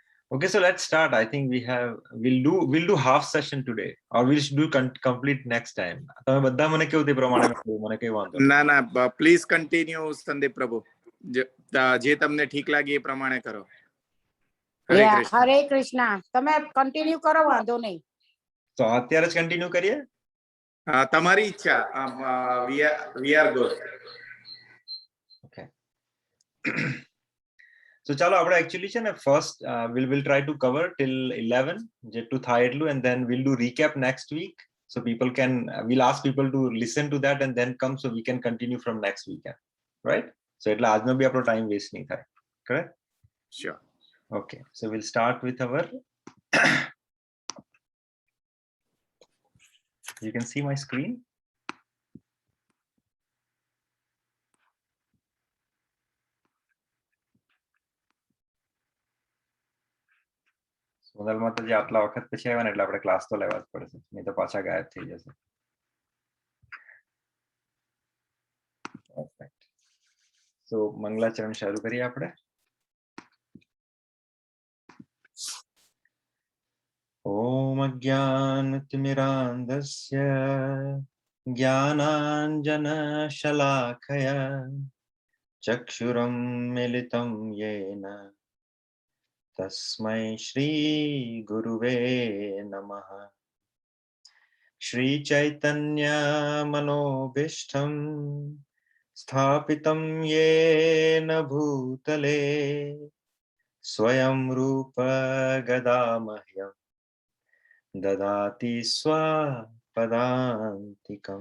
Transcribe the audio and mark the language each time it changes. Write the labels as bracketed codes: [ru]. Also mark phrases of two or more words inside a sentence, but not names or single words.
[en] Okay, so let's start. I think we'll do half session today, or we'll do complete next time. [gu] તમે બધા મને કેવું તે પ્રમાણે મને કઈ વાંધો નહીં. ના [en] please continue [gu] સંદીપ પ્રભુ, જે તમને ઠીક લાગે એ પ્રમાણે કરો. હરે કૃષ્ણ. તમે કન્ટિન્યુ કરો, વાંધો નહીં. તો અત્યારે જ કન્ટિન્યુ કરીએ. તમારી ઈચ્છા. [en] we are good. ઓકે. So chalo [gu] આપણે actually છે ને [en] first we'll try to cover till 11 [gu] જેટલું થાય એટલું, [en] and then we'll do recap next week so people can we'll ask people to listen to that and then come so we can continue from next weekend, right? [gu] So એટલે આજનો બી આપણો [en] time waste [gu] નહીં થાય. [en] Correct? Sure. Okay, so we'll start with our you can see my screen. [gu] સોનલમાં તો જે આટલા વખત પછી આવ્યા ને એટલે આપણે ક્લાસ તો લેવા જ પડશે, નહીં તો પાછા ગાયબ થઈ જશે. [en] Perfect. So મંગલાચરણ શરૂ કરીએ આપણે. [sa] ओम् अज्ञानतिमिरान्धस्य ज्ञानाञ्जनशलाकया चक्षुः मिलितं येन तस्मै श्री गुरवे नमः. श्री चैतन्य मनोभीष्टं स्थापितं येन भूतले स्वयं रूप गदामह्यं ददाति स्वपदान्तिकं.